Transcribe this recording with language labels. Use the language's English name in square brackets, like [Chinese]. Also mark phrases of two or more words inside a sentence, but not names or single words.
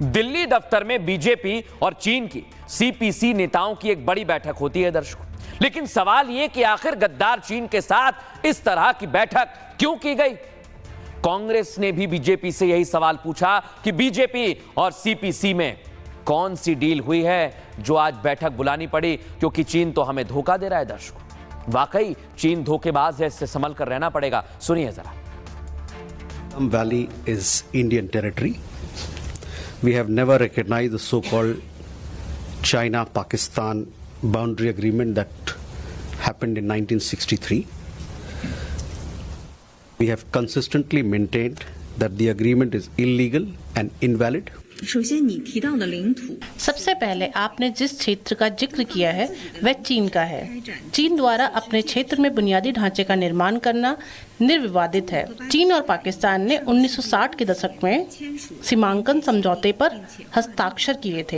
[Hindi] दिल्ली दफ्तर में बीजेपी और चीन की सीपीसी नेताओं की एक बड़ी बैठक होती है दर्शकों, लेकिन सवाल यह कि आखिर गद्दार चीन के साथ इस तरह की बैठक क्यों की गई। कांग्रेस ने भी बीजेपी से यही सवाल पूछा कि बीजेपी और सीपीसी में कौन सी डील हुई है जो आज बैठक बुलानी पड़ी, क्योंकि चीन तो हमें धोखा दे रहा है दर्शकों। वाकई चीन धोखेबाज है, इससे संभल कर रहना पड़ेगा। सुनिए जरा। [English] Valley is Indian territory. We have never recognized the so-called China-Pakistan boundary agreement that happened in 1963. We have consistently maintained that the agreement is illegal and invalid. [Chinese] 首先，你提到的领土 [Hindi] सबसे पहले आपने जिस क्षेत्र का जिक्र किया है वह चीन का है। चीन द्वारा अपने क्षेत्र में बुनियादी ढांचे का निर्माण करना निर्विवादित है। चीन और पाकिस्तान ने 1960 के दशक में सीमांकन समझौते पर हस्ताक्षर किए थे।